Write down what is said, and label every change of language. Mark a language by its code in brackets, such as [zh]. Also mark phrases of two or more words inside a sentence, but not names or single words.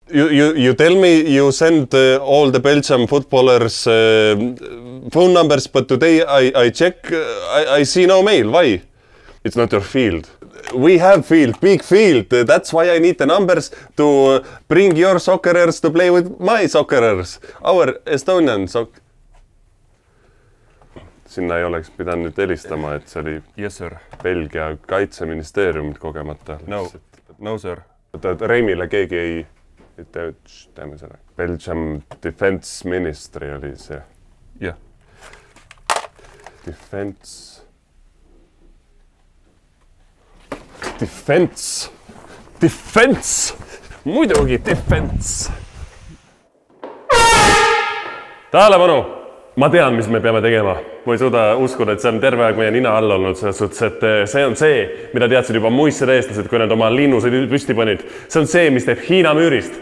[en] You tell me you send all the Belgium footballers phone numbers, but today I check, I see no mail. Why? It's not your field. We have field, big field. That's why I need the numbers to bring your soccerers to play with my soccerers. Our Estonian soccer. [et] Sinna ei oleks pidanud nüüd helistama, et see oli [en] yes, sir. [et] Belgia kaitseministeeriumit kogemata. [en] No, sir. [et] Reimile keegi ei teeme selle. Belgium Defense Ministry oli see. [en] Yeah. Defense! [et] Muidugi defense! Tähelepanu! Ma tean, mis me peame tegema. Ma ei suuda uskuda, et see on terve aeg meie nina all olnud. Selles suhtes, et see on see, mida teadsid juba muistsed eestlased, kui nad oma linnusid püsti panid. See on see, mis teeb Hiina müürist.